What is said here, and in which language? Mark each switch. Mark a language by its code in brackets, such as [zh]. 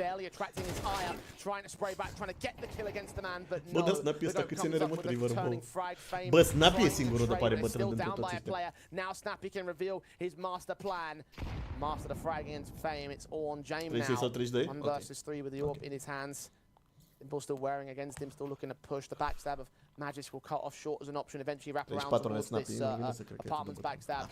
[en] Attracting his ire, trying to spray back, trying to get the kill against the man, but no. [ro] Bă, Snappy ăsta cât ține remote-river, bă. Bă, Snappy e singurul de pare bătrân dintre toți ăștia. [en] Now Snappy can reveal his master plan. Master the frag against Fame. It's all on James now. 1 versus 3 with the AWP in his hands. Simple still wearing against him, still looking to push. The backstab of Magic will cut off short as an option, eventually wrap around towards this apartment's backstab.